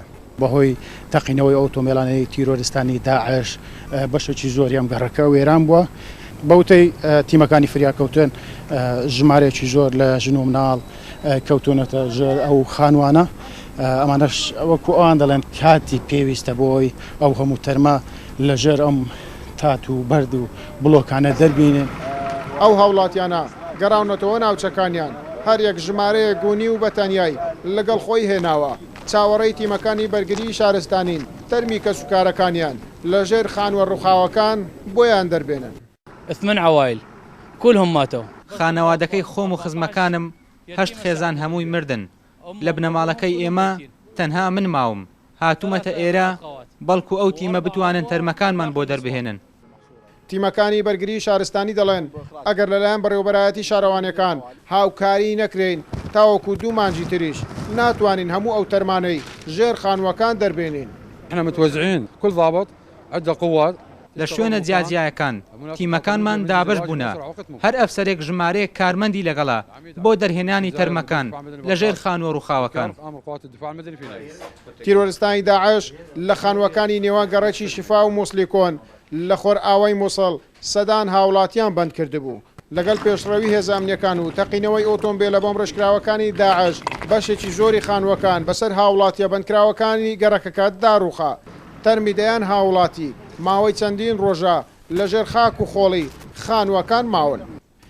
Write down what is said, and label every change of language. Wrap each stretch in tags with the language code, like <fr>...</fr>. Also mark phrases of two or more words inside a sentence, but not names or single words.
<ckb>بەهۆی تەقینەوەی ئۆتۆمبیلانەی تیرۆریستانی داعش بەشێکی زۆری ئەم گەڕەکە وێران بووە بەوتەی تیمەکانی فریاکەوتن ژمارەیەکی زۆر لە ژن و مناڵ کەوتونەتە ژێر ئەو خانوانە ئەمانەش وەکو ئەوان دەڵێن کاتی پێویستە بۆی ئەو هەموو تەرمە لەژێر ئەم تات و بەرد و بڵۆکانە دەربینن. ئەو هاوڵاتیانە گەڕاونەتەوە ناوچەکانیان هەر یەک ژمارەیە گونی و بەتەنیای لەگەڵ خۆی هێناوە چاوەڕێی تیمەکانی بەرگری شارستانین تەرمی کەسوکارەکانیان لەژێر خانوە ڕووخاوەکان بۆیان دەربێنن.</ckb> <ar>8 عوائل كلهم ماتوا.</ar> <ckb>خانەوادەکەی خۆم و خزمەکانم 8 خێزان هەمووی مردن لە بنەماڵەکەی ئێمە تەنها من ماوم هاتوومەتە ئێرە بەڵکو ئەو تیمە بتوانن تەرمەکانمان بۆ دەربهێنن. تیمەکانی بەرگری شارستانی دەڵێن ئەگەر لەلایەن بەڕێوەبەرایەتی شارەوانەکان هاوکاری نەکرێن تاوەکو 2 مانجی تریش ناتوانین هەموو ئەو تەرمانەی ژێر خانووەکان دەربێنین.</ckb> <ar>احنا متوزعين كل ضابط عنده قوات</ar> <ckb>لە شوێنە جیاجیایەکان تیمەکانمان دابش بوونە هەر ئەفسەرێک ژمارەیەک کارمەندی لەگەڵا بۆ دەرهێنانی تەرمەکان لەژێر خانوە ڕووخاوەکان. تیرۆریستانی داعش لە خانووەکانی نێوان گەڕەکی شیفا و مووسلی کۆن لە خۆر ئاوای مووسڵ سەدان هاوڵاتیان بند کردبوو لەگەڵ پێشڕەوی هێزانامنیەکان و تەقینەوەی ئۆتۆمبیلە بۆم ڕێژکراوەکانی داعش بەشێکی زۆری خانووەکان بەسەر هاوڵاتیە بەندکراوەکانی گەڕەکەکە داڕوخا تەرمی دەیان هاوڵاتی ماوەی چەندین ڕۆژە لەژێر خاک و خۆڵی خانووەکان ماون.</ckb>